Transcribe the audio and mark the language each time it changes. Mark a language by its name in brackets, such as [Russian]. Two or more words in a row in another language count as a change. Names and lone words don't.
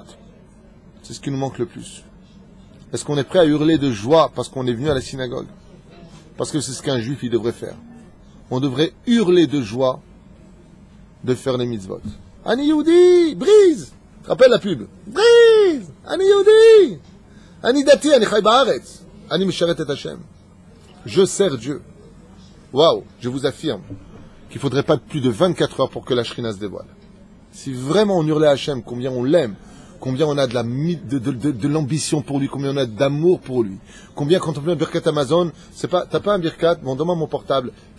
[French] C'est ce qui nous manque le plus. Est-ce qu'on est prêt à hurler de joie parce qu'on est venu à la synagogue? Parce que c'est ce qu'un juif il devrait faire. On devrait hurler de joie de faire les mitzvot. [Hebrew] אני יהודי, [French] brise! Tu te rappelles la pub? Brise! [Hebrew] אני יהודי! אני דתי, אני חי בארץ! אני משרת את השם. [French] Je sers Dieu. Waouh! Je vous affirme qu'il ne faudrait pas plus de 24 heures pour que la Shrina se dévoile. Si vraiment on hurlait à Hashem, combien on l'aime, combien on a de l'ambition pour lui, combien on a d'amour pour lui. Combien quand on fait un birkat Amazon, c'est pas, t'as pas un birkat, bon, donne-moi mon portable.